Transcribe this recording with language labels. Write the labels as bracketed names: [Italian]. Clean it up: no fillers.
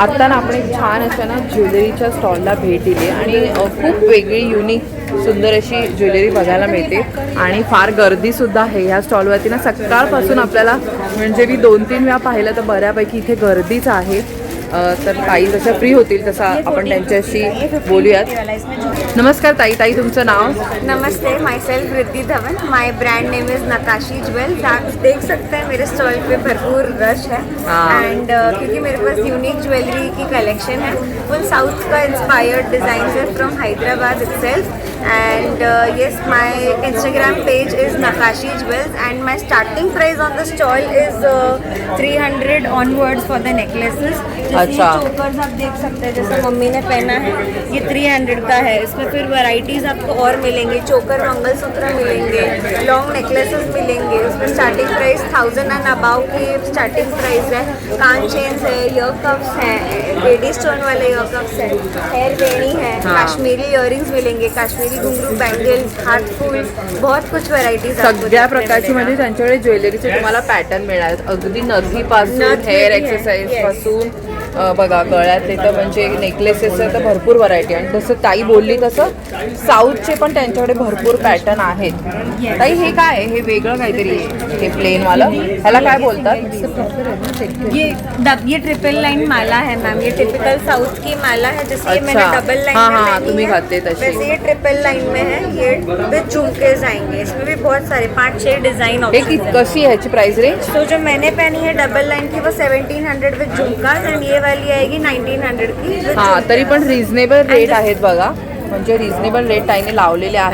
[Marathi] आत्ता ना आपण एक छान अशा ना ज्वेलरीच्या स्टॉलला भेट दिली आणि खूप वेगळी युनिक सुंदर अशी ज्वेलरी बघायला मिळते. आणि फार गर्दीसुद्धा आहे ह्या स्टॉलवरती ना. सकाळपासून आपल्याला म्हणजे मी 2-3 वेळा पाहिलं तर बऱ्यापैकी इथे गर्दीच आहे. तर ताई जशा फ्री होतील तसा आपण त्यांच्याशी बोलूयात. नमस्कार ताई. ताई तुमचं नाव? [English] नमस्ते, myself Riddhi Dhawan. My brand name is Nakashi jewels. [Hindi] आप देख सकते हैं मेरे स्टॉल पे भरपूर रश है. एंड क्योंकि मेरे पास यूनिक ज्वेलरी की कलेक्शन है, फुल साउथ का इंस्पायर्ड डिज़ाइन है [English] From Hyderabad itself. And yes, my Instagram page is Nakashi jewels and my starting price on the stall is 300 onwards for the necklaces. [Hindi] अच्छा. चोकर्स आप देख सकते हैं, जैसे मम्मी ने पहना है, ये 300 का है. इसमें फिर वैरायटीज़ आपको और मिलेंगे. चोकर मंगलसूत्र मिलेंगे, लॉन्ग नेकलेसेस मिलेंगे. उसमें स्टार्टिंग प्राइस 1000 एंड अबाउ की स्टार्टिंग प्राइस है. कान चेन्स है, ईयर कप्स हैं, बेडी स्टोन वाले ईयर कप्स हैं, हेयर वेणी है, काश्मीरी इयरिंग्स मिलेंगे, काश्मीरी घुंघरू, बैंगल्स, हाथ फूल, बहुत कुछ वैरायटीज [Marathi] सगळ्या प्रकारची म्हणजे त्यांच्याकडे ज्वेलरीचे तुम्हाला पॅटर्न मिळणार. अगदी नथीपासून हेअर एक्सरसाइज पासून बघा गळ्यातले तर म्हणजे नेकलेसेसचं तर भरपूर व्हरायटी. आणि जसं ताई बोलली तसं साऊथचे पण त्यांच्याकडे भरपूर पॅटर्न आहेत. ताई हे काय आहे? हे वेगळं काहीतरी हे प्लेनवालं, ह्याला काय बोलतात? [Hindi] ये ट्रिपल लाइन माला है मैम. ये टिपिकल साउथ की माला है, जैसे ये मैंने डबल लाइन हाँ में हाँ पहनी [Marathi] तुम्ही [Hindi] है, [Marathi] घातले तशी. [Hindi] वैसे ये ट्रिपल लाइन में है. ये [English] with झुमकेज [Hindi] आएंगे. इसमें भी बहुत सारे 5-6 डिजाइन [Marathi] हे कशी आहे ह्याची प्राइस रेंज? [Hindi] तो जो मैंने पहनी है डबल लाइन की वो 1700 विद झुमकाज एंड ये वाली आएगी 1900 की. [Marathi] हां, तरी पण रिझनेबल रेट आहेत बघा. म्हणजे रिझनेबल रेट ताईने लावलेले आहेत.